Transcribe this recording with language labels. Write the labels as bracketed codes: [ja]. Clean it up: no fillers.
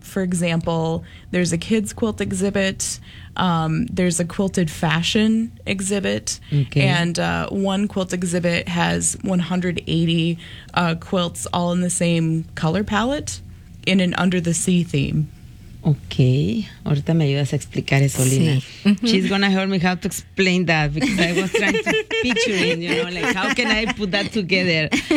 [en] For example, there's a kids' quilt exhibit. There's a quilted fashion exhibit. Okay. And one quilt exhibit has 180 quilts all in the same color palette in an under-the-sea theme. [es] Okay, ahorita me ayudas a explicar eso, Lina. Sí. [en] She's gonna help me how to explain that because I was trying to picture it, you know, like how can I put that together?